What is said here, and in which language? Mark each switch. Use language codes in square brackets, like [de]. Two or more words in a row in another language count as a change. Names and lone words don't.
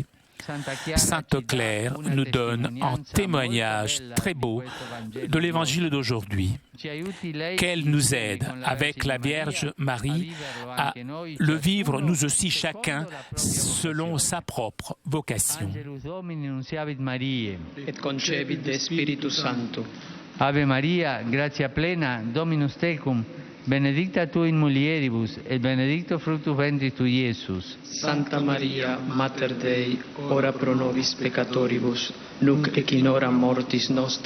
[fr] Sainte Claire nous donne un témoignage très beau de l'Évangile d'aujourd'hui, qu'elle nous aide, avec la Vierge Marie, à le vivre nous aussi chacun selon sa propre vocation. [la] Et concepit de Spiritus Sancto. Ave Maria, gratia plena, Dominus tecum, benedicta tu in mulieribus, et benedictus fructus ventris tui, Iesus. Santa Maria, Mater Dei, ora pro nobis peccatoribus, nunc et in hora mortis nostre.